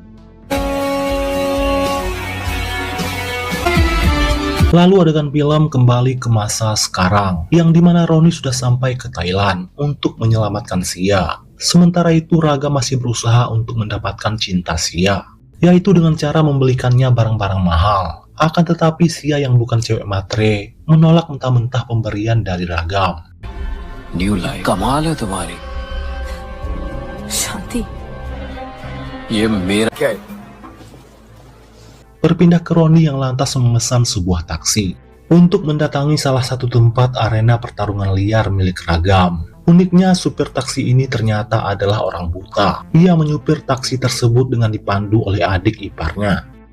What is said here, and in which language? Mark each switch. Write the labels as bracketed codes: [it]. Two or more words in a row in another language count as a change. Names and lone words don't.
[id] Lalu adegan film kembali ke masa sekarang, yang dimana Roni sudah sampai ke Thailand untuk menyelamatkan Sia. Sementara itu Ragam masih berusaha untuk mendapatkan cinta Sia, yaitu dengan cara membelikannya barang-barang mahal. Akan tetapi Sia yang bukan cewek matre menolak mentah-mentah pemberian dari Ragam. [en] new life [hi] कमाल है तुम्हारी। शांति ये मेरा क्या है? [id] Berpindah ke Roni yang lantas memesan sebuah taksi untuk mendatangi salah satu tempat arena pertarungan liar milik Ragam. Uniknya, supir taksi ini ternyata adalah orang buta. Ia menyupir taksi tersebut dengan dipandu oleh adik iparnya.